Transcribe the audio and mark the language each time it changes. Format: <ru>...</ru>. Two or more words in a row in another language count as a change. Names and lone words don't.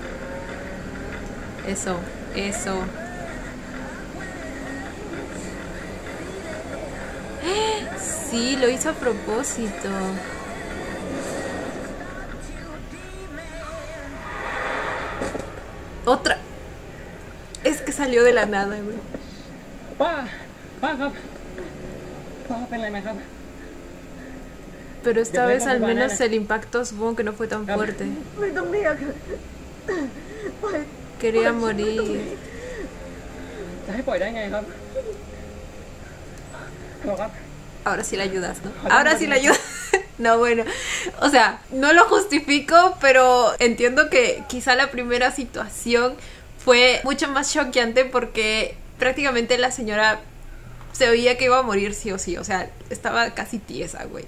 <es>Eso, eso. Sí, lo hizo a propósito. Otra. Es que salió de la nada, güey.</es> <th>ป้าครับป้าเป็นไรไหมครับ</th> <es>Pero esta vez al menos el impacto supongo que no fue tan fuerte. Quería morir.</es> <th>จะให้ปล่อยได้ไงครับฮัลโหลครับ</th> <es>Ahora sí la ayudas, ¿no? Ahora sí la ayudas. No, bueno, o sea, no lo justifico, pero entiendo que quizá la primera situación fue mucho más choqueante porque prácticamente la señora se oía que iba a morir sí o sí, o sea, estaba casi tiesa, güey.</es>